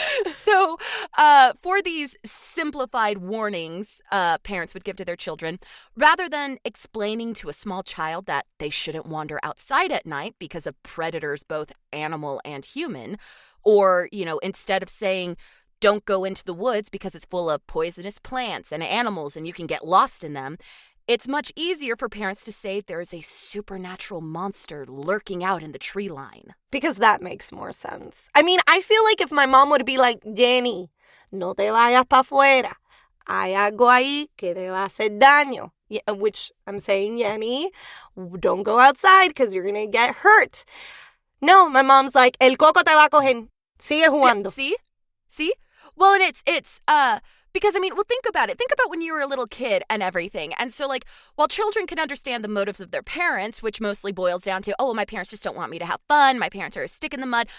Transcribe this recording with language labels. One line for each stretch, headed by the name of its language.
English: So, for these simplified warnings parents would give to their children, rather than explaining to a small child that they shouldn't wander outside at night because of predators, both animal and human, or, instead of saying, don't go into the woods because it's full of poisonous plants and animals and you can get lost in them, it's much easier for parents to say there is a supernatural monster lurking out in the tree line. Because that makes more sense. I mean, I feel like if my mom would be like, Jenny,
Spanish: no te vayas pa' afuera. Hay algo ahí que te va a hacer daño.
English: Yeah, which I'm saying, Jenny, don't go outside because you're going to get hurt. No, my mom's like,
Spanish: el coco te va a coger. Sigue jugando.
English: Yeah, see? Well, and it's because, think about it. Think about when you were a little kid and everything. And so, while children can understand the motives of their parents, which mostly boils down to, oh, my parents just don't want me to have fun. My parents are a stick in the mud.